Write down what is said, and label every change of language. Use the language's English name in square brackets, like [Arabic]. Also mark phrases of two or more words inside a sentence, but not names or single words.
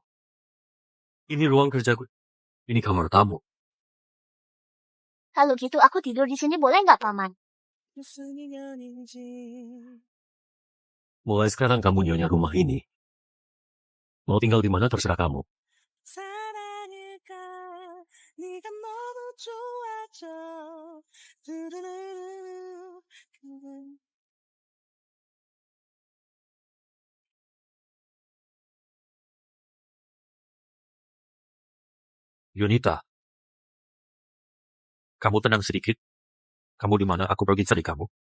[Indonesian] Ini ruang kerjaku. Ini kamar tamu. Kalau gitu aku tidur di sini boleh nggak paman? Mulai sekarang kamu nyonya rumah ini. Mau tinggal di mana terserah kamu. [Korean] 사랑일까 네가 너무 좋아져 두루루루 [Indonesian] Yunita. Kamu tenang sedikit. Kamu di mana? Aku pergi cari kamu.